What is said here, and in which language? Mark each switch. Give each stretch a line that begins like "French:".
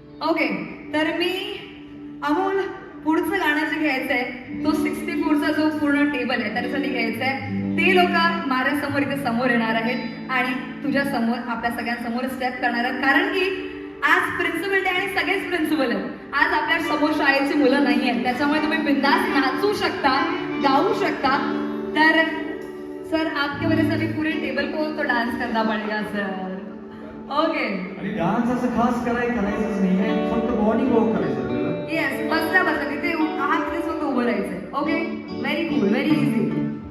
Marathi: Okay तर मी अमोल पुढचं गाणं जे घ्यायचंय तो 64चा जो पूर्ण टेबल आहे त्याच्यासाठी घ्यायचा आहे. ते लोक माझ्यासमोर इथे समोर येणार आहेत आणि तुझ्या समोर आपल्या सगळ्यांसमोर स्टेप करणार आहेत. कारण की आज प्रिन्सिपल डे आणि सगळेच प्रिन्सिपल आहेत. आज आपल्या समोर शाळेची मुलं नाही आहेत. त्याच्यामुळे तुम्ही बिंदास नाचू शकता गाऊ शकता.
Hindi: तर सर आपके वजह से अभी पूरे टेबल को तो डांस करना पड़ेगा सर. ओके
Marathi: आणि डान्स असं खास करायचंच नाही आहे. फक्त बॉडी वॉक करायचं आपल्याला. येस बसल्या तिथे हात प्लीज फक्त उभं राहायचंय.
English: Okay very cool very easy.